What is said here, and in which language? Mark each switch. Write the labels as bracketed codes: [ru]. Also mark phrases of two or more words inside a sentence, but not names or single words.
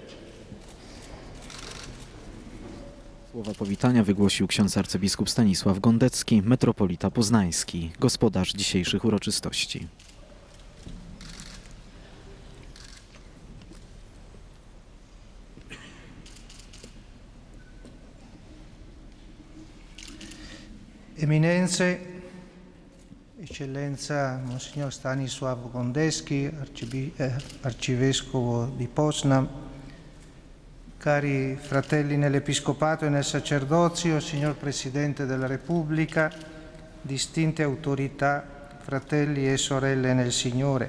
[pl] Słowa powitania wygłosił ksiądz arcybiskup Stanisław Gondecki, metropolita poznański, gospodarz dzisiejszych uroczystości. [it] Eminenze, Eccellenza Monsignor Stanisław Gondecki, Arcivescovo di Poznań, cari fratelli nell'Episcopato e nel Sacerdozio, Signor Presidente della Repubblica, distinte autorità, fratelli e sorelle nel Signore.